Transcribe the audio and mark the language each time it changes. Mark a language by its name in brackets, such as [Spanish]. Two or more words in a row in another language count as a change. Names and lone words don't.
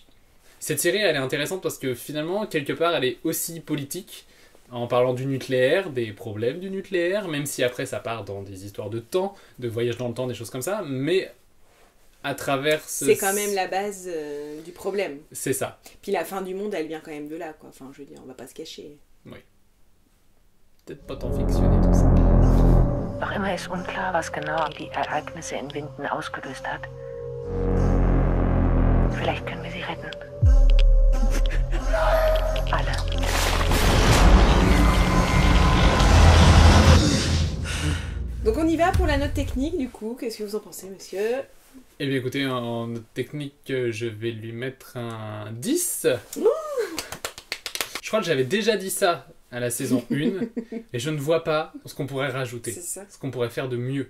[French] Cette série elle est intéressante parce que finalement quelque part elle est aussi politique en parlant du nucléaire, des problèmes du nucléaire, même si après ça part dans des histoires de temps, de voyage dans le temps, des choses comme ça, mais à travers c'est quand même la base du problème. C'est ça. Puis la fin du monde elle vient quand même de là, quoi. Enfin je veux dire on va pas se cacher. Oui. Peut-être pas tant fictionné tout ça. [German] Noch immer ist unklar, was genau die Ereignisse in Winden ausgelöst hat. Vielleicht können wir sie retten. Alle. [French] Donc on y va pour la note technique du coup. Qu'est-ce que vous en pensez, monsieur ? Eh bien écoutez, en note technique, je vais lui mettre un 10. Je crois que j'avais déjà dit ça à la saison 1 et je ne vois pas ce qu'on pourrait rajouter, ce qu'on pourrait faire de mieux.